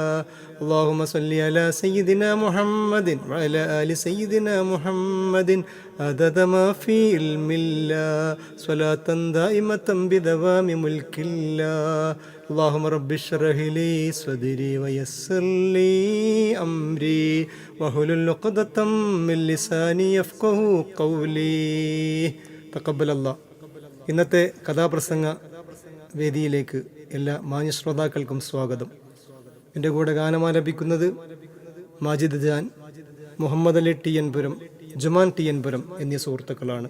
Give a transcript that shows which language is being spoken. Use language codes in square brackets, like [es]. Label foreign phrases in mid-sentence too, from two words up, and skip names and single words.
[ar] اللهم صل على سيدنا محمد وعلى آل سيدنا محمد عدد ما في علم الله صلاة دائمة بدوام ملك الله. اللهم رب اشرح لي صدري ويسر لي أمري واحلل عقدة من لساني يفقهوا قولي. تقبل الله. [ml] ഇന്നത്തെ കഥാപ്രസംഗ വേദിയിലേക്ക് എല്ലാ മാന്യ ശ്രോതാക്കൾക്കും സ്വാഗതം. എൻ്റെ കൂടെ ഗാനമാലപിക്കുന്നത് മാജിദ് ജാൻ, മുഹമ്മദ് അലി ടി എൻ പുരം, ജുമാൻ ടി എൻ പുരം എന്നീ സുഹൃത്തുക്കളാണ്.